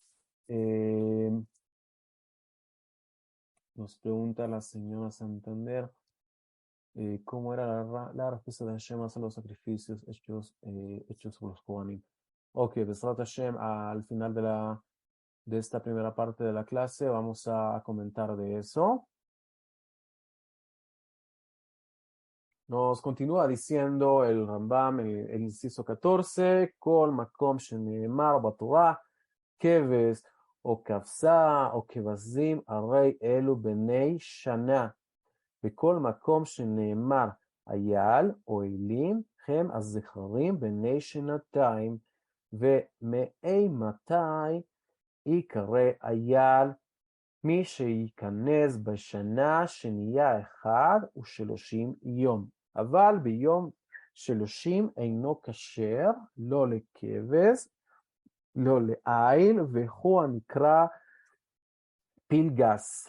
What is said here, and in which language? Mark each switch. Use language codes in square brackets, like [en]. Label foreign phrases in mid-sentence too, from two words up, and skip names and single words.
[es] Nos pregunta la señora Santander, ¿cómo era la respuesta de Hashem a los sacrificios hechos por los Kohanim? Ok, [he] בעזרת השם, [es] al final de esta primera parte de la clase vamos a comentar de eso. Nos continúa diciendo el Rambam, el inciso 14, [he] כל מקום שנאמר בתורה כבש או כבשה או כבשים הרי אלו בני שנה. בכל מקום שנאמר אייל או אלים, הם הזכרים בני שנתיים, ומאימתי יקרא אייל מי שייכנס בשנה שנהיה 31 יום, אבל ביום 30 אינו כשר, לא לכבש, לא לעיל, והוא הנקרא פילגס.